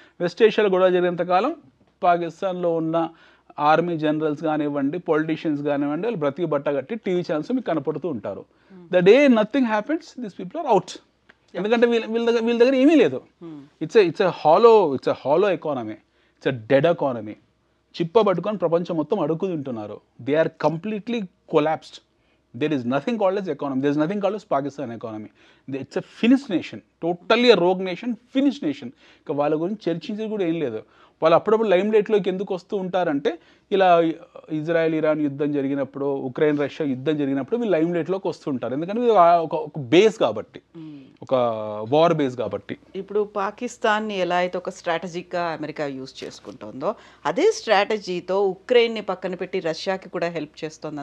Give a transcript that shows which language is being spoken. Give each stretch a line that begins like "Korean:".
Telugu: West ఏషియాలో గొడవ జరిగినంతకాలం పాకిస్తాన్లో ఉన్న ఆర్మీ జనరల్స్ కానివ్వండి, పొలిటీషియన్స్ కానివ్వండి, వాళ్ళు బ్రతికి బట్ట కట్టి టీవీ ఛానల్స్ మీకు కనపడుతూ ఉంటారు.
English: The day nothing happens this people are out.
Telugu: ఎందుకంటే వీళ్ళ దగ్గర ఏమీ లేదు.
English: It's a hollow economy, it's a dead economy.
Telugu: చిప్ప పట్టుకొని ప్రపంచం మొత్తం అడుగు తింటున్నారు.
English: They are completely collapsed. There is nothing called as economy. There is nothing called as Pakistan economy. It's a finished nation. Totally a rogue nation, finished nation.
Telugu: ఇక వాళ్ళ గురించి చర్చించేది కూడా ఏం లేదు. వాళ్ళు అప్పుడప్పుడు లైమ్ లైట్లోకి ఎందుకు వస్తూ ఉంటారంటే, ఇలా ఇజ్రాయెల్ ఇరాన్ యుద్ధం జరిగినప్పుడు, ఉక్రెయిన్ రష్యా యుద్ధం జరిగినప్పుడు వీళ్ళు లైమ్ లైట్లోకి వస్తుంటారు. ఎందుకంటే ఒక బేస్ కాబట్టి, ఒక వార్ బేస్ కాబట్టి. ఇప్పుడు పాకిస్తాన్ని ఎలా అయితే ఒక స్ట్రాటజిక్గా అమెరికా యూజ్ చేసుకుంటుందో, అదే స్ట్రాటజీతో ఉక్రెయిన్ని పక్కన పెట్టి రష్యాకి కూడా హెల్ప్ చేస్తుంది.